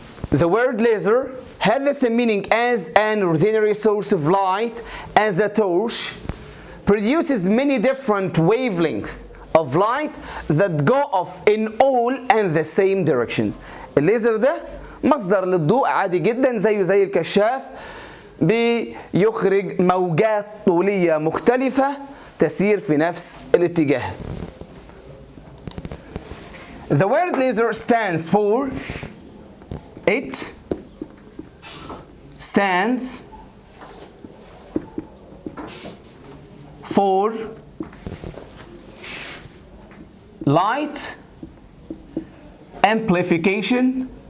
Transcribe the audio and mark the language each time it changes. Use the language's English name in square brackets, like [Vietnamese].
[English] The word laser has the same meaning as an ordinary source of light, as a torch, produces many different wavelengths of light that go off in all and the same directions. [Arabic] الليزر ده مصدر للضوء عادي جدا زيه زي الكشاف، بيخرج موجات طولية مختلفة تسير في نفس الاتجاه. [English] The word laser stands for light amplification